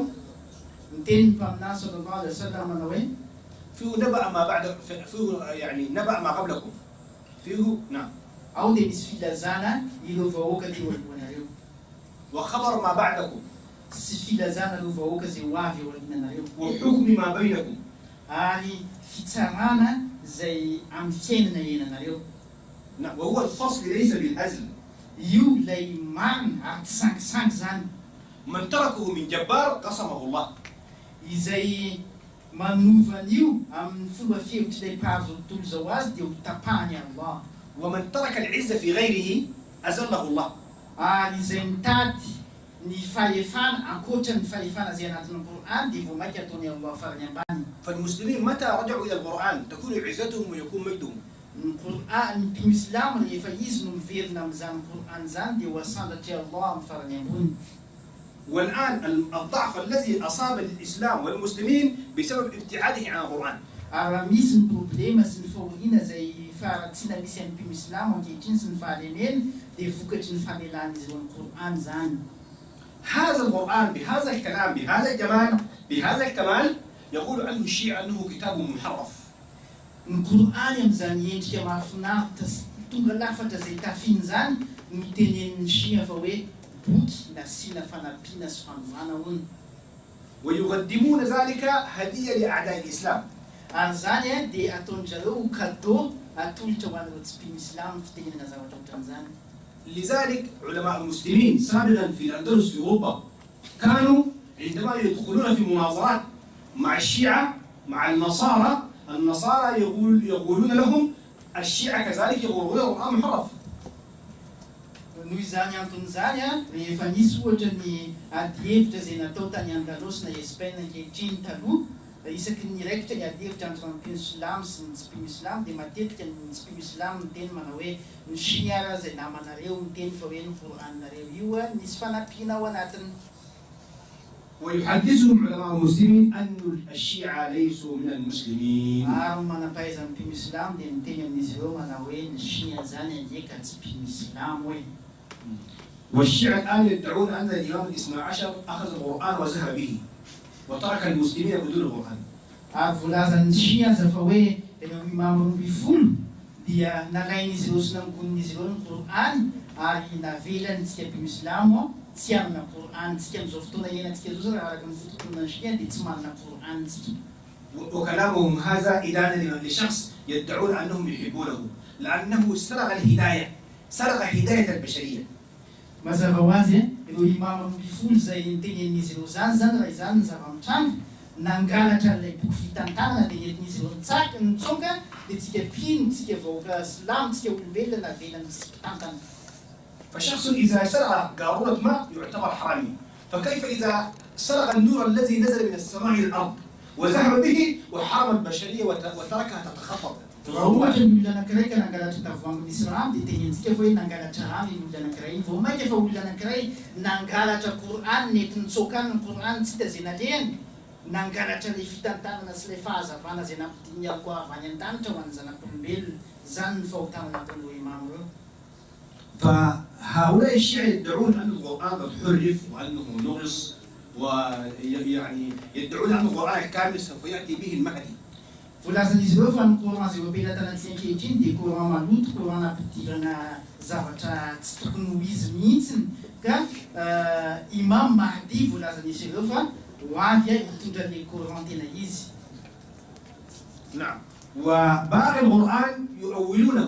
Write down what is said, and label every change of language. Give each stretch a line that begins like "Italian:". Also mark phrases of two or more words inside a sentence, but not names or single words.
Malagasy: Niteny ny mpaminany
Arabic: صلى الله عليه وسلم
Malagasy: manao hoe
Arabic: فيه نبأ ما بعد فيه يعني نبأ ما قبلكم فيه نعم
Malagasy: ao dia misy filazana ireo vahoaka teo alohanareo
Arabic: وخبر ما بعدكم
Malagasy: sy filazana ireo vahoaka izay ho avy eo aoriananareo
Arabic: وحكم ما بينكم
Malagasy: ary fitsarana izay amin'ny fiainana iananareo.
Arabic: نعم وهو الفصل ليس بالهزل.
Malagasy: Io ilay marina ary tsy sangisangy zany.
Arabic: من تركه من جبار قسمه الله.
Malagasy: Izay manova an'io amin'ny fomba fihevitra ilay mpahazo tontolo zao azy dia ho tapahany Allah.
Arabic: ومن ترك العزة في غيره أذله الله.
Malagasy: Ary izay mitady ny fahefana ankoatra ny fahefana izay anatin'ny Qur'an dia voamaika ataony Allah farany ambany.
Arabic: فالمسلمين متى رجعوا إلى القرآن تكون عزتهم ويكون مجدهم.
Malagasy: Ny Qur'an, ny mpino Islamo rehefa izy no miverina amin'izany Qur'an zany dia ho asandratra Allah amin'ny farany ambony.
Arabic: والآن الضعف الذي أصاب الإسلام والمسلمين بسبب ابتعاده عن القرآن.
Malagasy: Raha misy ny problema sy ny fahoriana izay faharatsiana misy amin'ny mpino Islamo ankehitriny sy ny fahalemena dia vokatry ny famelan'izy ireo ny Qur'an zany.
Arabic: هذا القرآن بهذا الكلام بهذا الجمال بهذا الكمال يقول عنه الشيعة أنه كتاب محرف.
Malagasy: Ny Qur'an amin'izany endrika mahafinaritra sy tonga lafatra izay tafiany zany no tenen'ny Shia fa hoe boky nasiana fanampiana sy fanovana hono.
Arabic: ويقدمون ذلك هدية لأعداء الإسلام.
Malagasy: Ary zany dia ataon'izareo cadeau atolotra ho an'ireo tsy mpino Islamo fitenenana zavatra ohatran'izany.
Arabic: لذلك علماء المسلمين سابقا في الأندلس في أوروبا كانوا عندما يدخلون في مناظرات مع الشيعة مع النصارى يقولون لهم الشيعة كذلك يقولون القرآن محرف.
Malagasy: Noho izany anton'izany rehefa nisy ohatra ny ady hevitra izay natao tany Andalosy na Espaina ankehitriny taloha isaky ny raikitra ny ady hevitra entre ny mpino Islamo sy ny tsy mpino Islamo dia matetika ny tsy mpino Islamo miteny manao hoe ny Shia izay namanareo miteny fa hoe ny Qur'anareo io nisy fanampiana ao anatiny.
Arabic: ويحدثهم علماء المسلمين أن الشيعة ليسوا من المسلمين. والشيعة الآن يدعون أن الإمام الاثنى عشر أخذ القرآن وذهب به وترك المسلمين بدون القرآن.
Malagasy: dia nalain'izy ireo sy nangonon'izy ireo ny Qur'an ary navelantsika mislamo tsy amina Qur'antsika amin'izao fotoana iainantsika zao raha araka ny fototonana shia dia tsy manana Qur'antsika.
Arabic: وكلامهم هذا إدانة لشخص يدعون أنهم يحبونه لأنه سرق الهداية، سرق هداية البشرية.
Malagasy: mazava ho azy ireo imam ambifolo izay nitenen'izy ireo zany raha izany ny zava-mitranga nangalatra ilay boky fitantanana dia nentin'izy ireo nitsaky nitsoka dia tsika mpino tsika vahoaka silamo tsika olombelona navelantsika mpitantana.
Arabic: فشخص إذا سرق قارورة ماء يعتبر حرامي، فكيف إذا سرق النور الذي نزل من السماء إلى الأرض وذهب به وحرم البشرية وتركها تتخطط.
Malagasy: ohatra ny olona anankiray ka nangalatra tavoangy misy rano dia tenentsika fa hoe nangalatra rano ny olona anankiray vao mainka fa olona anankiray nangalatra Qur'an nety nitsokany ny Qur'an tsy tazena lehany nangalatra ilay fitantanana sy ilay fahazavana izay nampidiny alko avy any an-danitra ho an'ny zanak'olombelona zany ny fahotana ataon'ireo imam ireo.
Arabic: فهؤلاء الشيعة يدعون أن القرآن قد حرف وأنه نقص ويعني يدعون أن القرآن كامل سوف يأتي به المهدي.
Malagasy: Volazan'izy ireo fa ny Coran izay ampelantanantsika ankehitriny dia Coran maloto, Coran nampidirana zavatra tsy tokony ho izy mihitsiny ka Imam Mahdi volazan'izy ireo fa ho avy hitondra ilay Coran tena izy.
Arabic: نعم وباقي القرآن يؤولونه.